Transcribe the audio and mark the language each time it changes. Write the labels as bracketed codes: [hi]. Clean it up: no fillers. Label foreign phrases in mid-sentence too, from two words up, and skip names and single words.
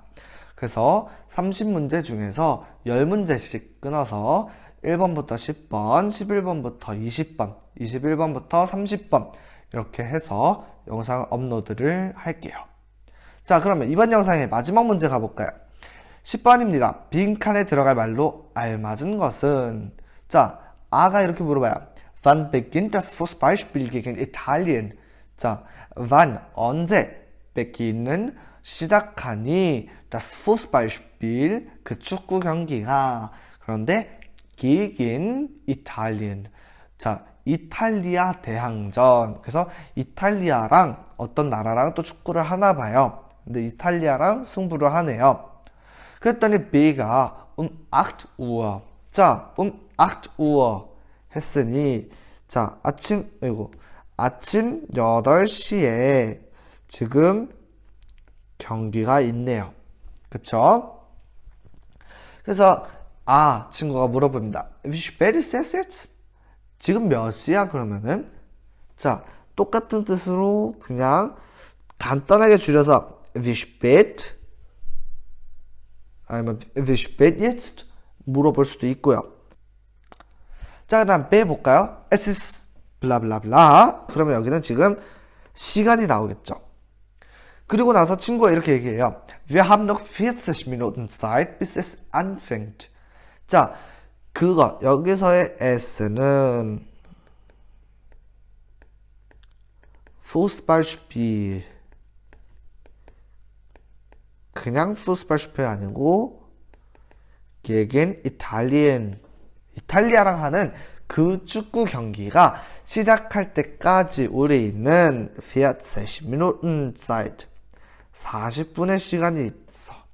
[ko] 그래서 30문제 중에서 10문제씩 끊어서 1번부터 10번, 11번부터 20번, 21번부터 30번 이렇게 해서 영상 업로드를 할게요. 자, 그러면 이번 영상의 마지막 문제 가볼까요? 10번입니다. 빈칸에 들어갈 말로 알맞은 것은 자, 아가 이렇게 물어봐요. [de] Wann beginnt das Fußballspiel gegen Italien? [ko] 자, wann 언제 beginnen 시작하니 [de] das Fußballspiel [ko] 그 축구 경기가 그런데 [de] gegen Italien [ko] 자, 이탈리아 대항전 그래서 이탈리아랑 어떤 나라랑 또 축구를 하나 봐요. 근데 이탈리아랑 승부를 하네요. 그랬더니 B가 8 Uhr. 자, 8 Uhr 했으니 자, 아침 8시에 지금 경기가 있네요. 그쵸? 그래서 친구가 물어봅니다. [de] Wie spät ist es jetzt? [ko] 지금 몇 시야 그러면은 자, 똑같은 뜻으로 그냥 간단하게 줄여서 [de] Wie spät? 아니면 Wie spät jetzt? [ko] 물어볼 수도 있고요. 자, 그 다음 B 볼까요? [de] Es ist 블라블라블라. [ko] 그러면 여기는 지금 시간이 나오겠죠. 그리고 나서 친구가 이렇게 얘기해요. [de] Wir haben noch 40 Minuten Zeit, bis es anfängt. [ko] 자, 그거 여기서의 S는 Fußballspiel 그냥 Fußballspiel 아니고 [de] gegen Italien [ko] 이탈리아랑 하는 그 축구 경기가 시작할 때까지 우리 있는 [de] 40 Minuten Zeit [ko] 40분의 시간이 있어.